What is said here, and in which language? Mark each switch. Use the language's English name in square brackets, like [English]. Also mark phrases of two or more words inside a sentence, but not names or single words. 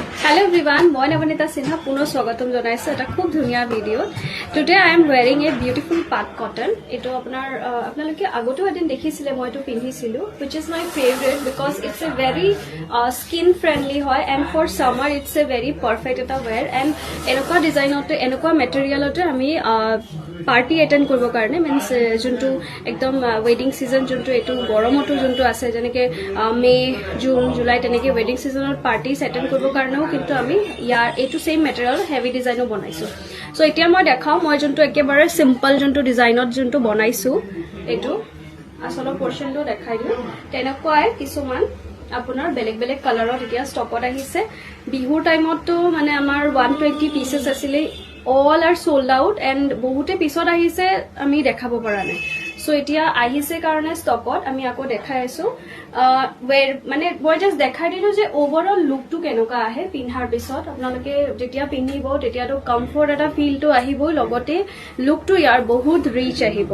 [English] Hello everyone, [Assamese] মই নবনীতা সিনহা পুনৰ স্বাগতম জনাইছো এটা খুব ধুনীয়া ভিডিও। [English] Today I am wearing a beautiful pat cotton. [Assamese] এটো আপোনালোকে আগতেও এদিন দেখিছিলে মই এটো পিন্ধিছিলো, [English] which is my favorite because it's a very skin friendly [Assamese] হয় [English] and for summer it's a very perfect [Assamese] এটা [English] wear and [Assamese] এনেকুৱা ডিজাইনতে এনেকুৱা মেটেৰিয়েলতে আমি [English] party attend [Assamese] কৰিব কাৰণে মিন্স যোনটো একদম [English] wedding season [Assamese] যোনটো এটো গৰমটো যোনটো আছে যেনেকে মে জুন জুলাই তেনেকে [English] wedding season parties attend [Assamese] কৰিব কাৰণেও কিন্তু আমি ইয়াৰ এটো [English] same material heavy design [Assamese] বনাইছো। সো এতিয়া মই দেখাও মই যোনটো একেবাৰে সিম্পল যোনটো ডিজাইনত যোনটো বনাইছো এটো আসলৰ পোৰশনটো দেখাই দিও। তেনেকুৱাই কিছুমান আপোনাৰ বেলেগ বেলেগ কালাৰত এতিয়া ষ্টকত আহিছে। বিহুৰ টাইমতো মানে আমাৰ 120 পিসেস আছিল, [English] all are sold out and [Assamese] বহুতে পিছত আহিছে আমি দেখাব পৰা নাই। সো এতিয়া আহিছে কাৰণে ষ্টকত আমি আকৌ দেখাই আছো। মানে মই জাস্ট দেখাই দিলো যে [English] overall look [Assamese] কেনেকুৱা আহে পিন্ধাৰ পিছত। আপোনালোকে যেতিয়া পিন্ধিব তেতিয়াতো কমফৰ্ট এটা ফিলটো আহিব, লগতে লুকটো ইয়াৰ বহুত ৰিচ আহিব।